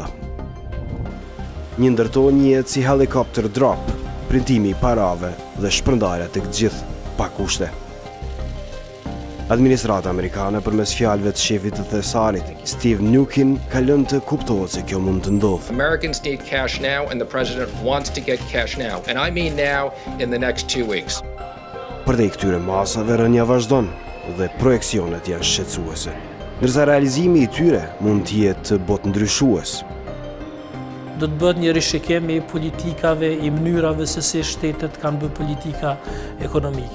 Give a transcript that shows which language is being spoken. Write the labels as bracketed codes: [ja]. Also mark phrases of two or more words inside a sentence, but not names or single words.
[sq] Një ndërto njihet si [en] helicopter drop, [sq] printimi i parave dhe shpërndarja tek gjithë pa kushte. Administrata amerikane përmes fjalëve të shefit të thesarit, Steve Mnuchin, ka lënë të kuptohet se kjo mund të ndodhë. [en] Americans need cash now and the president wants to get cash now, and I mean now in the next 2 weeks. [sq] Përdej këtyre masave rënja vazhdon dhe projeksionet janë shqetësuese, ndërsa realizimi i tyre mund të jetë botëndryshues. Do të bëhet një rishikim i politikave, i mënyrave se si shtetet kanë bërë politika ekonomike.